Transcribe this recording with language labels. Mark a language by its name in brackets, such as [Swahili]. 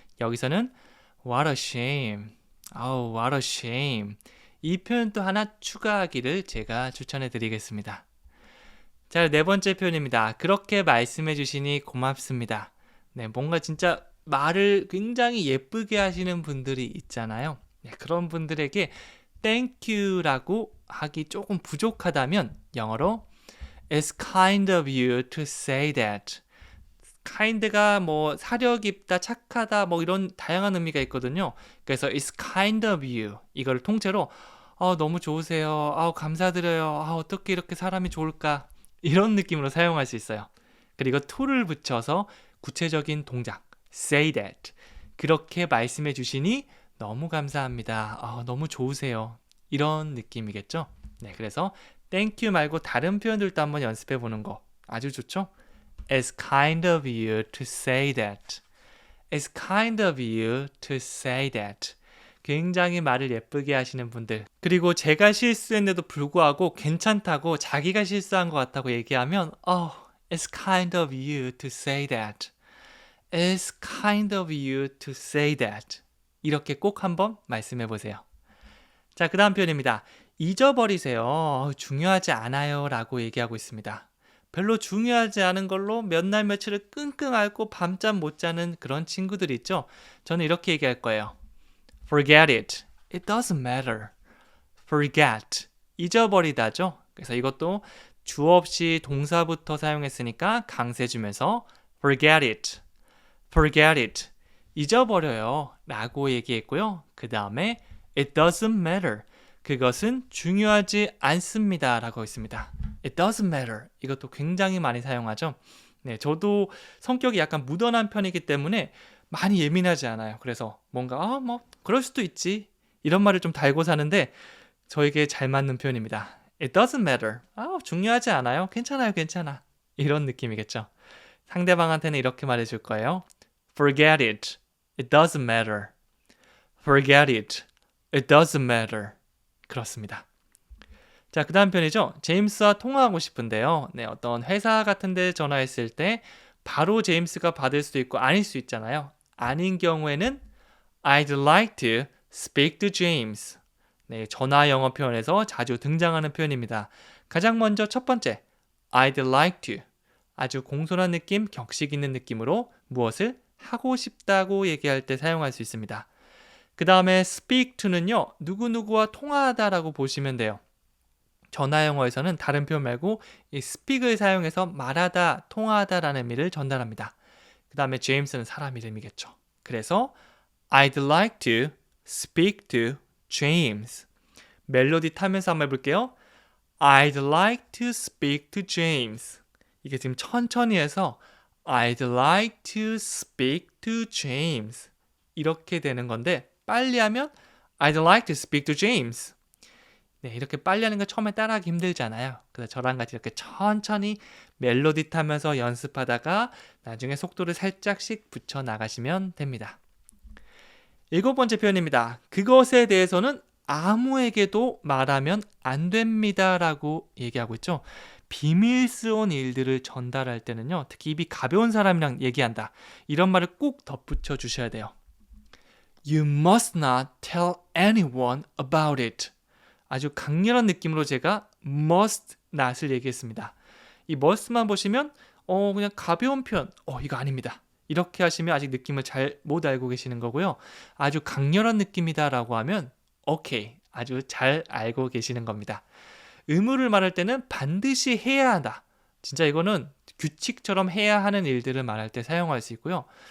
[Korean] 여기서는 [English] what a shame, oh what a shame [Korean] 이 표현도 하나 추가하기를 제가 추천해 드리겠습니다. 자, 네 번째 표현입니다. 그렇게 말씀해 주시니 고맙습니다. 뭔가 진짜 말을 굉장히 예쁘게 하시는 분들이 있잖아요. 그런 분들에게 [English] thank you [Korean] 라고 하기 조금 부족하다면 영어로 [English] It's kind of you to say that. [Korean] kind가 뭐 사려 깊다, 착하다 뭐 이런 다양한 의미가 있거든요. 그래서 [English] it's kind of you [Korean] 이거를 통째로 너무 좋으세요. 감사드려요. 어떻게 이렇게 사람이 좋을까? 이런 느낌으로 사용할 수 있어요. 그리고 to를 붙여서 구체적인 동작 [English] say that [Korean] 그렇게 말씀해 주시니 너무 감사합니다. 너무 좋으세요. 이런 느낌이겠죠? 그래서 thank you 말고 다른 표현들도 한번 연습해 보는 거 아주 좋죠? [English] It's kind of you to say that. It's kind of you to say that. [Korean] 굉장히 말을 예쁘게 하시는 분들 그리고 제가 실수했는데도 불구하고 괜찮다고 자기가 실수한 것 같다고 얘기하면 [English] It's kind of you to say that. It's kind of you to say that. [Korean] 이렇게 꼭 한번 말씀해 보세요. 자, 그 다음 표현입니다. 잊어버리세요. 중요하지 않아요 라고 얘기하고 있습니다. 별로 중요하지 않은 걸로 몇 날 며칠을 끙끙 앓고 밤잠 못 자는 그런 친구들 있죠? 저는 이렇게 얘기할 거예요. [English] Forget it. It doesn't matter. Forget. [Korean] 잊어버리다죠? 그래서 이것도 주어 없이 동사부터 사용했으니까 강세 주면서 [English] forget it. Forget it. [Korean] 잊어버려요 라고 얘기했고요. 그 다음에 [English] It doesn't matter. [Korean] 그것은 중요하지 않습니다 라고 있습니다. [English] It doesn't matter. [Korean] 이것도 굉장히 많이 사용하죠. 저도 성격이 약간 무던한 편이기 때문에 많이 예민하지 않아요. 그래서 뭔가 그럴 수도 있지 이런 말을 좀 달고 사는데 저에게 잘 맞는 표현입니다. [English] It doesn't matter. [Korean] 중요하지 않아요. 괜찮아요. 괜찮아. 이런 느낌이겠죠. 상대방한테는 이렇게 말해줄 거예요. [English] Forget it. It doesn't matter. Forget it. It doesn't matter. [Korean] 그렇습니다. 자, 그 다음 편이죠. 제임스와 통화하고 싶은데요. 어떤 회사 같은 데 전화했을 때 바로 제임스가 받을 수도 있고 아닐 수 있잖아요. 아닌 경우에는 [English] I'd like to speak to James. [Korean] 전화 영어 표현에서 자주 등장하는 표현입니다. 가장 먼저 첫 번째, [English] I'd like to. [Korean] 아주 공손한 느낌, 격식 있는 느낌으로 무엇을 하고 싶다고 얘기할 때 사용할 수 있습니다. 그 다음에 speak to는요, 누구누구와 통화하다라고 보시면 돼요. 전화 영어에서는 다른 표현 말고 이 speak을 사용해서 말하다, 통화하다라는 의미를 전달합니다. 그 다음에 제임스는 사람 이름이겠죠. [English] 그래서 I'd like to speak to James. [Korean] 멜로디 타면서 한번 해볼게요. [English] I'd like to speak to James. [Korean] 이게 지금 천천히 해서 [English] I'd like to speak to James. [Korean] 이렇게 되는 건데 빨리 하면 [English] I'd like to speak to James. [Korean] 이렇게 빨리 하는 거 처음에 따라하기 힘들잖아요. 그래서 저랑 같이 이렇게 천천히 멜로디 타면서 연습하다가 나중에 속도를 살짝씩 붙여 나가시면 됩니다. 7번째 표현입니다. 그것에 대해서는 아무에게도 말하면 안 됩니다 라고 얘기하고 있죠. 비밀스러운 일들을 전달할 때는요, 특히 입이 가벼운 사람이랑 얘기한다, 이런 말을 꼭 덧붙여 주셔야 돼요. [English] You must not tell anyone about it. [Korean] 아주 강렬한 느낌으로 제가 [English] must not을 [Korean] 얘기했습니다. 이 must만 보시면 그냥 가벼운 표현, 이거 아닙니다. 이렇게 하시면 아직 느낌을 잘 못 알고 계시는 거고요. 아주 강렬한 느낌이다라고 하면 오케이, 아주 잘 알고 계시는 겁니다. 의무를 말할 때는 반드시 해야 한다. 진짜 이거는 규칙처럼 해야 하는 일들을 말할 때 사용할 수 있고요.